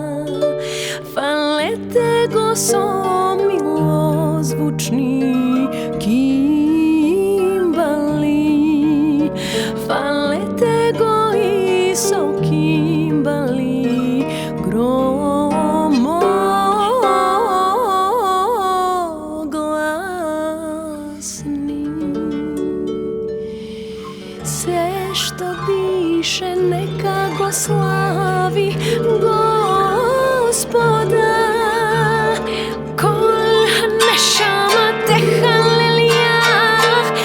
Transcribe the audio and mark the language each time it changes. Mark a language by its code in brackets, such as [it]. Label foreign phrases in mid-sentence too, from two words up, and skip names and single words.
[mk] Хвалите го со милозвучни кимбали. Хвалите го со кимбали громогласни. Све што дише нека го слави Господа. [he] כל נשמה תהלל יה,